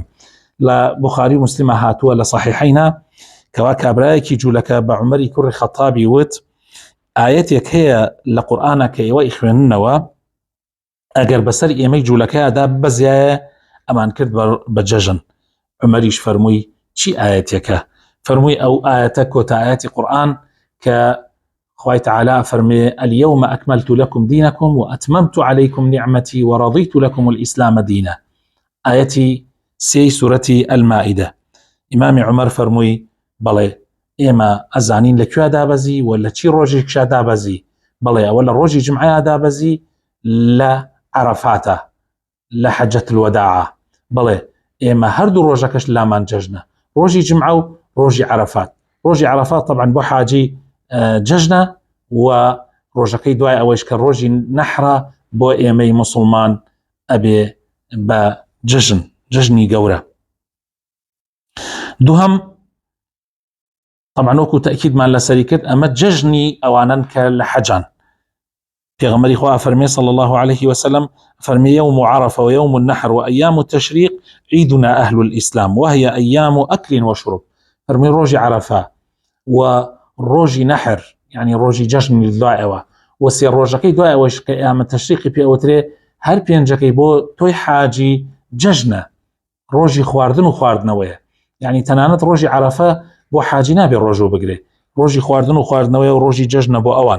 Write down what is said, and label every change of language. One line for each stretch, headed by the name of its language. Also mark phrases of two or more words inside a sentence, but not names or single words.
Central Kurdish: لە بوخاری و موسلمە هاتووە لە صحیحەینا کەوا کابرایەکی جوولەکە بە عومەری کوڕی خەتابی وت ئایەتێک هەیە لە قورئانە کە ئێوە ئیخوێننەوە، ئەگەر بەسەر ئێمەی جوولەکەیدا بەزیایە ئەمان کرد بە جەژن. عومەریش فەرمووی چی ئایەتێکە؟ فەرمووی ئەو ئایەتە کۆتا ئایەتی قورئان کە خوای تعالی فەرمێ
Arabic: اليوم أكملت لكم دينكم وأتممت عليكم نعمتي ورضيت لكم الإسلام دينا.
Central Kurdish: آيتي سي سورة المائدة. إمام عمر فرموي بەڵێ ئێمە ئەزانین لەکوێ دابەزی ولا چی ڕۆژێکشا دابەزی؟ بەڵێ ئەوە لە ڕۆژی جمعەیە دابەزی لە عەرەفاتە لە حەجەت الوداعە. بەڵێ ئێمە هەردوو ڕۆژەکەش لامان جەژنە، ڕۆژی جمعە و ڕۆژی عەرەفات. ڕۆژی عەرەفات طبعا بۆ حاجی جەژنە و ڕۆژەکەی دوای ئەوەش کە ڕۆژی نەحرە بۆ ئێمەی موسڵمان ئەبێ بە جەژنی گەورە. دووهەم طبعا وەکو تەئکیدمان لەسەری کرد ئەمە جەژنی ئەوانن کە لە حەجان. پێغەمبەری خوا فەرمێ
Arabic: صلی الله عليه وسلم
Central Kurdish: فەرمێ
Arabic: يوم عرفة ويوم النحر وأيام التشريق عيدنا أهل الإسلام وهي أيام أكل وشرب.
Central Kurdish: فەرمێ ڕۆژی عەرەفە و ڕۆژی نەحر یعنی ڕۆژی جەژنی دوایەوە و سێ ڕۆژەکەی دوایەوەش کە ئێمە تەشریقی پێوترێ هەر پێنجەکەی بۆ تۆی حاجی جەژنە، ڕۆژی خواردن و خواردنەوەیە. یعنی تەنانەت ڕۆژی عەرەفە بۆ حاجی نابێ ڕۆژۆ بگرێ، ڕۆژی خواردن و خواردنەوەی و ڕۆژی جەژنە بۆ ئەوان.